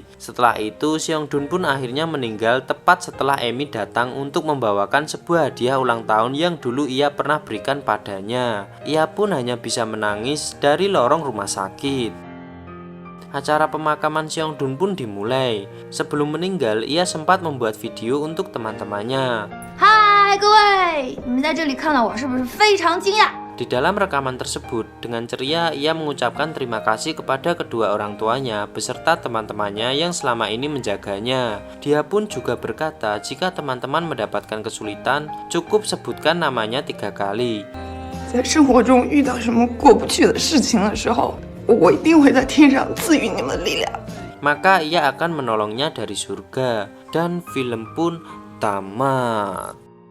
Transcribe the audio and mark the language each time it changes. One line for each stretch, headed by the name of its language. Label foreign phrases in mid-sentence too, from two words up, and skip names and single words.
Indonesian: Setelah itu, Xiongdun pun akhirnya meninggal tepat setelah Amy datang untuk membawakan sebuah hadiah ulang tahun yang dulu ia pernah berikan padanya. Ia pun hanya bisa menangis dari lorong rumah sakit. Acara pemakaman Xiongdun pun dimulai. Sebelum meninggal, ia sempat membuat video untuk teman-temannya.
Chinese: 嗨，各位，你们在这里看到我是不是非常惊讶？
Indonesian: Di dalam rekaman tersebut, dengan ceria ia mengucapkan terima kasih kepada kedua orang tuanya beserta teman-temannya yang selama ini menjaganya. Dia pun juga berkata jika teman-teman mendapatkan kesulitan, cukup sebutkan namanya 3 kali.
Chinese: 在生活中遇到什么过不去的事情的时候，我一定会在天上赐予你们力量。
Indonesian: Maka ia akan menolongnya dari surga. Dan film pun tamat.